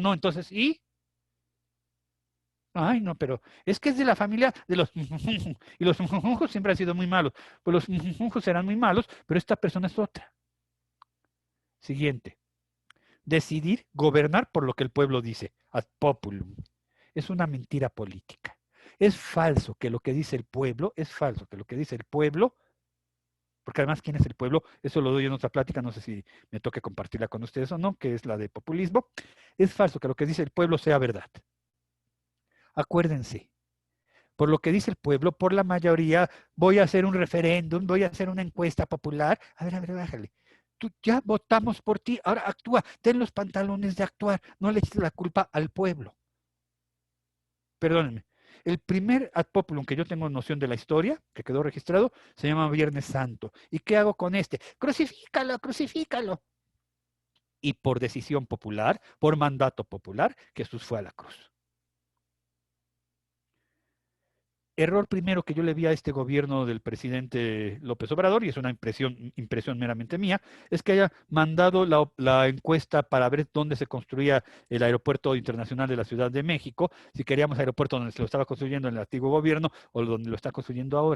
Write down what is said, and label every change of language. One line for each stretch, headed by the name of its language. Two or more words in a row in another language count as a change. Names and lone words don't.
Spanish: No, entonces, ¿y? Ay, no, pero es que es de la familia de los y los siempre han sido muy malos. Pues los serán muy malos, pero esta persona es otra. Siguiente. Decidir gobernar por lo que el pueblo dice,
Latin: ad populum.
Spanish: Es una mentira política. Es falso que lo que dice el pueblo, porque además, ¿quién es el pueblo? Eso lo doy en otra plática, no sé si me toque compartirla con ustedes o no, que es la de populismo. Es falso que lo que dice el pueblo sea verdad. Acuérdense, por lo que dice el pueblo, por la mayoría, voy a hacer un referéndum, voy a hacer una encuesta popular. A ver, bájale. Tú, ya votamos por ti, ahora actúa, ten los pantalones de actuar, no le eches la culpa al pueblo. Perdónenme, el primer
Latin: ad populum
Spanish: que yo tengo noción de la historia, que quedó registrado, se llama Viernes Santo. ¿Y qué hago con este? Crucifícalo, crucifícalo. Y por decisión popular, por mandato popular, Jesús fue a la cruz. Error primero que yo le vi a este gobierno del presidente López Obrador, y es una impresión meramente mía, es que haya mandado la encuesta para ver dónde se construía el aeropuerto internacional de la Ciudad de México, si queríamos aeropuerto donde se lo estaba construyendo en el antiguo gobierno o donde lo está construyendo ahora.